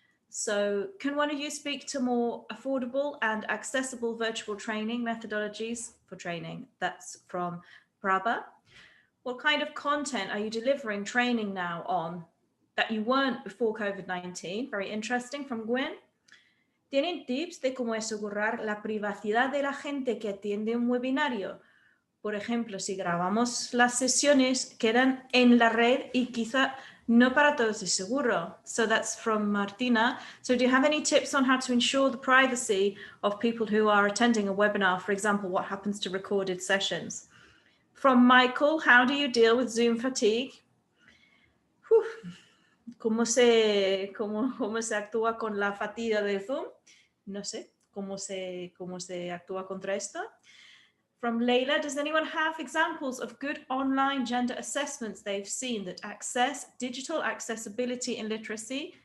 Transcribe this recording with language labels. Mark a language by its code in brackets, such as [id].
[en] So can one of you speak to more affordable and accessible virtual training methodologies for training? That's from Prabha. What kind of content are you delivering training now on that you weren't before COVID-19? Very interesting, from Gwen. [es] ¿Tienen tips de cómo asegurar la privacidad de la gente que atiende un webinario? Por ejemplo, si grabamos las sesiones, quedan en la red y quizá no para todos es seguro. [en] So that's from Martina. So do you have any tips on how to ensure the privacy of people who are attending a webinar? For example, what happens to recorded sessions? From Michael, how do you deal with Zoom fatigue? [es] ¿Cómo se actúa con la fatiga de Zoom? No sé, ¿cómo se actúa contra esto? [en] From Leila, does anyone have examples of good online gender assessments they've seen that access digital accessibility and literacy?